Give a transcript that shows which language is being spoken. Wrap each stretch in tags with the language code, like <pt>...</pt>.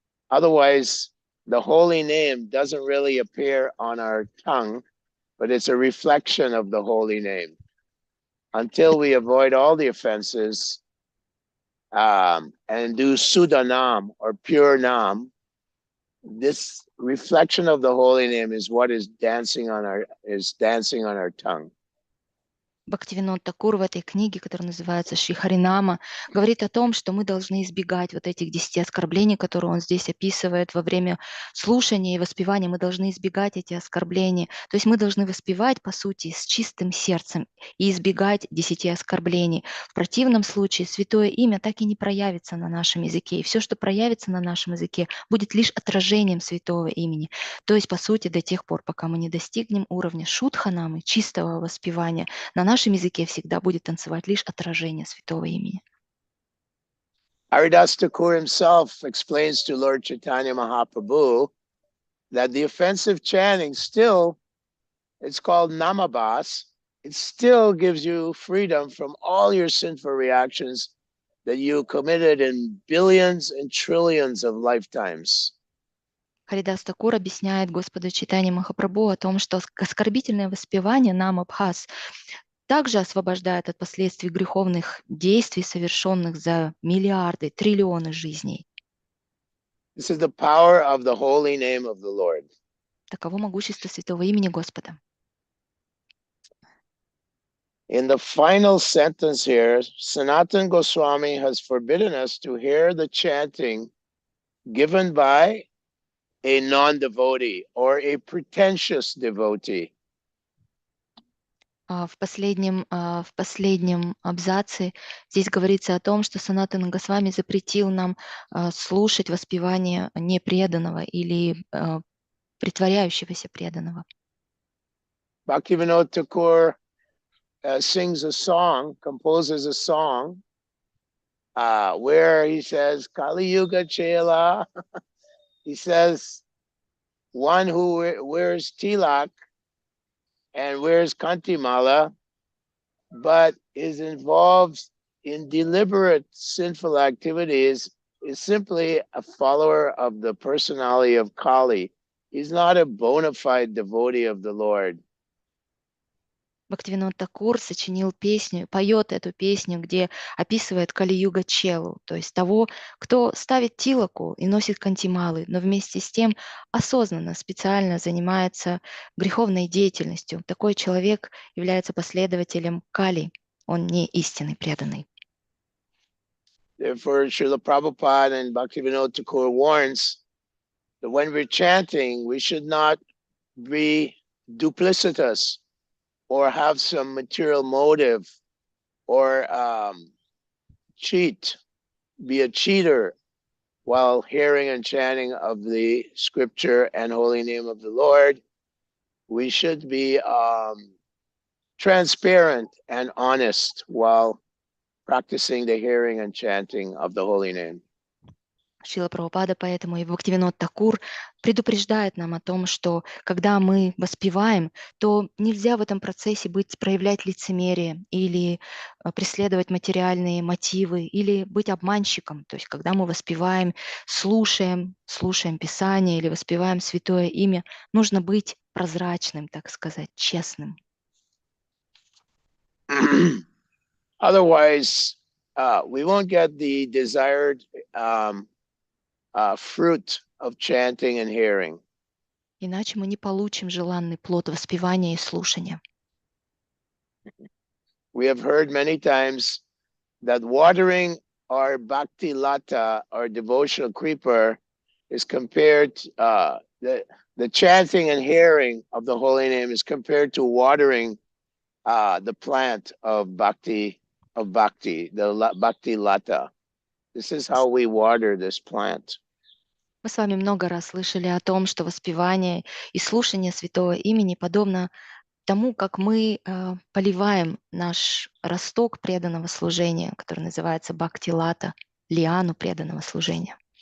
<en>Otherwise, the holy name doesn't really appear on our tongue, but it's a reflection of the holy name. Until we avoid all the offenses and do Sudanam or pure Nam, this reflection of the holy name is what is dancing on our tongue.</en> <ru>Бхактивинод Такур в этой книге, которая называется Шри Харинама, говорит о том, что мы должны избегать вот этих 10 оскорблений, которые он здесь описывает во время слушания и воспевания. Мы должны избегать эти оскорбления. То есть мы должны воспевать, по сути, с чистым сердцем и избегать 10 оскорблений. В противном случае святое имя так и не проявится на нашем языке. И все, что проявится на нашем языке, будет лишь отражением святого имени. То есть, по сути, до тех пор, пока мы не достигнем уровня шудханамы, чистого воспевания, на нашем языке всегда будет танцевать лишь отражение святого имени.</ru> <en>Haridas Thakur himself explains to Lord Chaitanya Mahaprabhu that the offensive chanting still, it's called namabas, it still gives you freedom from all your sinful reactions that you committed in billions and trillions of lifetimes.</en> <ru>Харидас Такур объясняет Господу Чайтанье Махапрабху о том, что оскорбительное воспевание намабхас также освобождает от последствий греховных действий, совершенных за миллиарды, триллионы жизней.</ru> <en>This is the power of the holy name of the Lord.</en> <ru>Таково могущество святого имени Господа.</ru> <en>In the final sentence here, Sanatana Goswami has forbidden us to hear the chanting given by a non-devotee or a pretentious devotee.</en> <ru>В последнем абзаце здесь говорится о том, что Санатана Госвами запретил нам слушать воспевание непреданного или притворяющегося преданного.</ru> <en>Bhaktivinoda Thakur sings a song, composes a song, where he says, Kali Yuga Chela, he says, one who wears tilak and wears kantimala, but is involved in deliberate sinful activities, is simply a follower of the personality of Kali. He's not a bona fide devotee of the Lord.</en> <ru>Бхактивинод Такур сочинил песню, поет эту песню, где описывает Кали-юга Челу, то есть того, кто ставит тилаку и носит кантималы, но вместе с тем осознанно, специально занимается греховной деятельностью. Такой человек является последователем Кали, он не истинный преданный.</ru> <en>Therefore, Srila Prabhupada and Bhaktivinoda Thakur warns that when we're chanting, we should not be duplicitous or have some material motive or cheat, be a cheater while hearing and chanting of the scripture and holy name of the Lord. We should be transparent and honest while practicing the hearing and chanting of the holy name.</en> <ru>Шрила Прабхупада поэтому и Бхактивинод Такур предупреждает нам о том, что когда мы воспеваем, то нельзя в этом процессе проявлять лицемерие или преследовать материальные мотивы или быть обманщиком. То есть когда мы воспеваем, слушаем Писание или воспеваем Святое Имя, нужно быть прозрачным, так сказать, честным.</ru> <en>Otherwise, we won't get the desired fruit of chanting and hearing.</en> <ru>Иначе мы не получим желанный плод воспевания и слушания.</ru> <en>We have heard many times that watering our bhakti lata, our devotional creeper, is compared, the chanting and hearing of the holy name is compared to watering the plant of bhakti, the bhakti lata. This is how we water this plant.</en> <ru>Мы с вами много раз слышали о том, что воспевание и слушание святого имени подобно тому, как мы поливаем наш росток преданного служения, который называется бхакти-лата, лиану преданного служения.</ru>